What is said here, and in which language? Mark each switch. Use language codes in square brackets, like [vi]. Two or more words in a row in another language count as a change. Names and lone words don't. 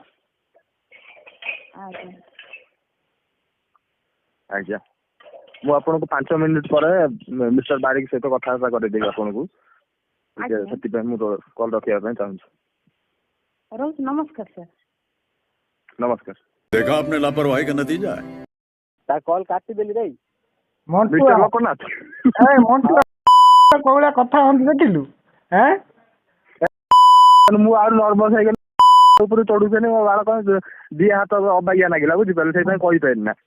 [or] ଆଜ୍ଞା। ଆଜ୍ଞା। ମୁଁ ଆପଣଙ୍କୁ 5 ମିନିଟ୍ ପରେ ମିଷ୍ଟର ବାରିକ ସହିତ କଥାବାର୍ତ୍ତା କରିଦେବି ଆପଣଙ୍କୁ। ସେଥିପାଇଁ ମୁଁ କଲ୍ ରଖିବା ପାଇଁ ଚାହୁଁଛି। ରହୁଛି। ନମସ୍କାର ସାର୍। ନମସ୍କାର। [hi] देखा आपने लापरवाही का नतीजा है। [or] ତା କଲ୍ କାଟିଦେଲି ଭାଇ। ମଣ୍ଟୁ ମିଷ୍ଟର ଲୋକନାଥ। ମଣ୍ଟୁ କୋଉ ଭଳିଆ କଥା ହନ୍ତି ଦେଖିଲୁ? ମୁଁ ଆହୁରି ନର୍ଭସ ହେଇଗଲି। ଉପରୁ ଚଢୁଛନ୍ତି ମୋ ବାଳକ ଦି ହାତ ଅବାଗିଆ ଲାଗିଲା, ବୁଝିପାରିଲେ? ସେଇଥିପାଇଁ କହିପାରିଲି ନା।